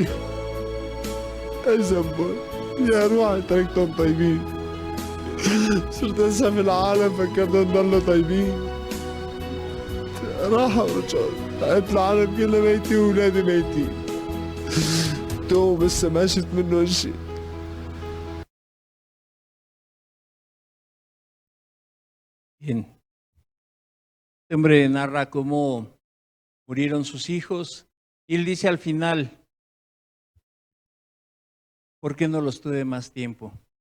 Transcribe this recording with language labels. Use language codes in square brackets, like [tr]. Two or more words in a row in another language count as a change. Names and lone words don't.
[ar] ايش ذنبهم؟ يا روحي تركتهم طيبين. صرت اسعى في العالم فكرتهم ضلوا طيبين. راحوا ورجعوا، لقيت العالم كله ميتين واولادي ميتين. تو لسه ما شفت منه شيء. [es] Bien. Este hombre narra cómo murieron sus hijos y él dice al final, ¿por qué no los tuve más tiempo?